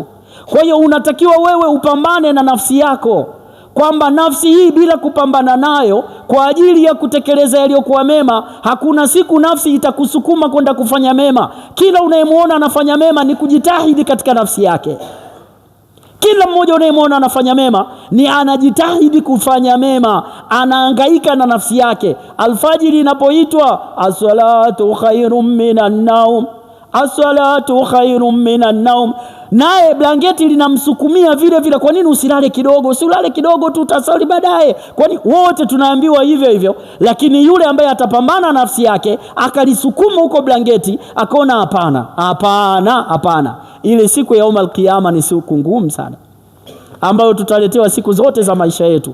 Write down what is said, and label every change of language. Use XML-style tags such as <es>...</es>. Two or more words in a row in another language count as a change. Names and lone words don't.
<sw>Kwa hiyo unatakiwa wewe upambane na nafsi yako, kwamba nafsi hii bila kupambana nayo kwa ajili ya kutekeleza yaliyokuwa mema, hakuna siku nafsi itakusukuma kwenda kufanya mema. Kila unayemuona anafanya mema ni kujitahidi katika nafsi yake. Kila mmoja unayemwona anafanya mema ni anajitahidi kufanya mema, anahangaika na nafsi yake. Alfajiri inapoitwa</sw> <ar>الصلاة خير من النوم, الصلاة خير من النوم,</ar> <sw>naye blanketi linamsukumia vile vile. Kwa nini usilale kidogo? Usilale kidogo tu, utasali baadaye. Kwani wote tunaambiwa hivyo hivyo, lakini yule ambaye atapambana nafsi yake akalisukuma huko blanketi, akaona hapana, ile siku ya</sw> <ar>يوم القيامة</ar> <sw>ni siku ngumu sana, ambayo tutaletewa siku zote za maisha yetu.</sw>